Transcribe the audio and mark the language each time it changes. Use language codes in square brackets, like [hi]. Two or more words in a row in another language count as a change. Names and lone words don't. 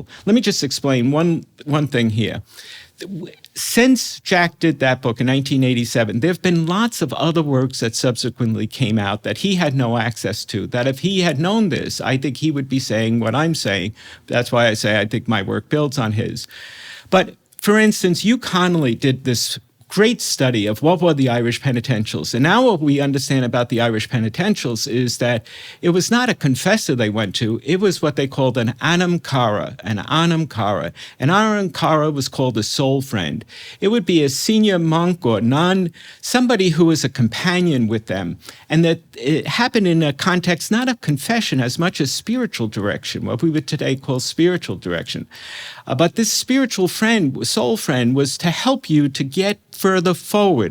[en] Let me just explain one thing here. Since Jack did that book in 1987, there have been lots of other works that subsequently came out that he had no access to, that if he had known this, I think he would be saying what I'm saying. That's why I say I think my work builds on his. But for instance, Hugh Connolly did this great study of what were the Irish penitentials. And now what we understand about the Irish penitentials is that it was not a confessor they went to, it was what they called [ga] an anam cara, an anam cara. An anam cara [en] was called a soul friend. It would be a senior monk or nun, somebody who was a companion with them. And that it happened in a context not of confession as much as spiritual direction, what we would today call spiritual direction. But this spiritual friend, soul friend, was to help you to get further forward.